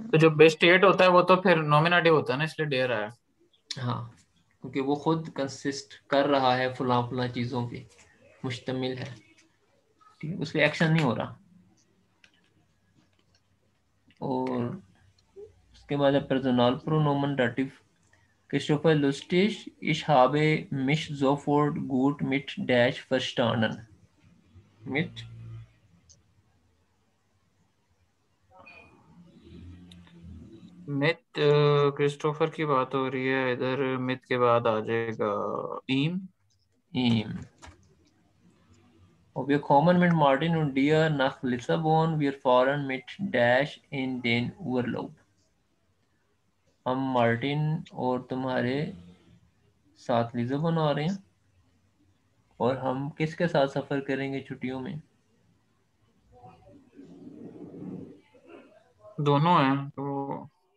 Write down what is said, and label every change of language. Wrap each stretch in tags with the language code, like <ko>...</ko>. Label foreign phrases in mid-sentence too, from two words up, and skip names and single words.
<hi>तो जो</hi> <de>besteht</de> <hi>होता है वो तो फिर नॉमिनेटिव होता है ना, इसलिए डेयर आया। हाँ, क्योंकि वो खुद कंसिस्ट कर रहा है फला फला चीज़ों पे, मुश्तमिल है। ठीक है, उस पर एक्शन नहीं हो रहा। और उसके बाद है</hi> <de>Personal Pronomen Dativ. Christopher lustig, ich habe mich sofort gut mit Dash verstanden. Mit</de> <hi>मिथ, क्रिस्टोफर की बात हो रही है इधर, मिथ के बाद आ जाएगा ईम।</hi> <de>ihm. Und wir kommen mit Martin und dir nach Lissabon. Wir fahren mit Dash in den Urlaub.</de> <hi>हम मार्टिन और तुम्हारे साथ लिस्बन आ रहे हैं, और हम किसके साथ सफ़र करेंगे छुट्टियों में? दोनों हैं तो</hi>